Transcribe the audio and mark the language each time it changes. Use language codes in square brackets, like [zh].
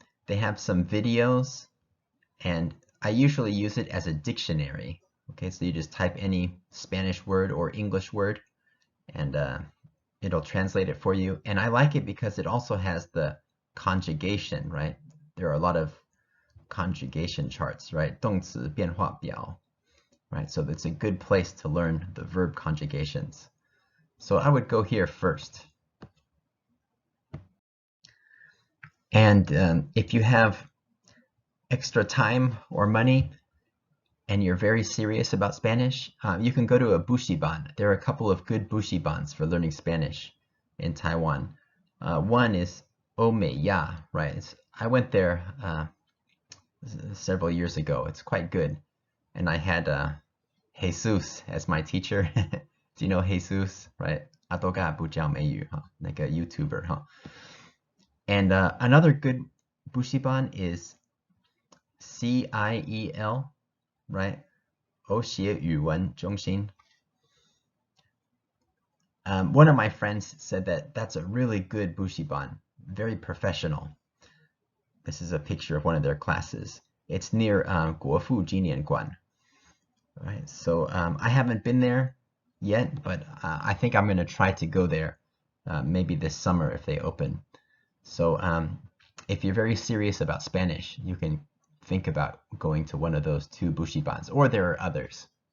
[en] They have some videos, and I usually use it as a dictionary. Okay, so you just type any Spanish word or English word, and it'll translate it for you. And I like it because it also has the conjugation, right? There are a lot of conjugation charts, right? [zh] 动词变化表, right? [en] So it's a good place to learn the verb conjugations. So I would go here first. And if you have extra time or money and you're very serious about Spanish, you can go to a bushiban. There are a couple of good bushibans for learning Spanish in Taiwan. One is Omeya, right? I went there several years ago. It's quite good. And I had Jesus as my teacher. Do you know Jesus, right? [zh] 阿多嘎不教美语哈，那个 YouTuber 哈。 [en] And another good bushiban is CIEL, right? [zh] 欧协语文中心. [en] One of my friends said that that's a really good bushiban, very professional. This is a picture of one of their classes. It's near 国父纪念馆. Right, so I haven't been there yet, but I think I'm going to try to go there maybe this summer if they open. So if you're very serious about Spanish, you can think about going to one of those two bushibans, or there are others.